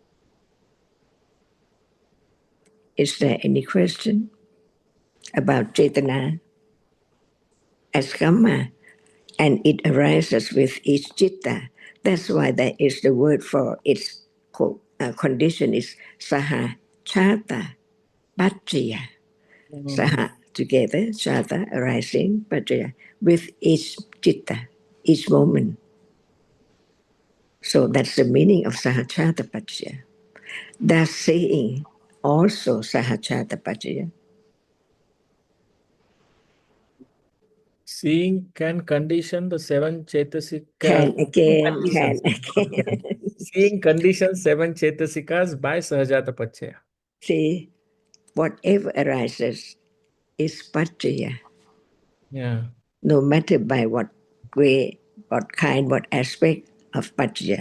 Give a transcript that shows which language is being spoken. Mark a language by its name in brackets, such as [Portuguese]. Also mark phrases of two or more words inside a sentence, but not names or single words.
[English] Is there any question about Chetana as kamma? And it arises with each citta. That's why there is the word for its condition is [Pali] saha chata pachaya. [English] mm, [Pali] Saha together, chata arising, pachaya [English] with each citta, each moment. So that's the meaning of [Pali] sahachata pachaya. [English] That saying also [Pali] sahachata pachaya. [English] Seeing can condition the seven chetasika. Can again. Seeing conditions seven chetasikas by [Pali] Sahajata Pachaya. [English] See, whatever arises is Pachaya. Yeah. No matter by what way, what kind, what aspect of Pachaya.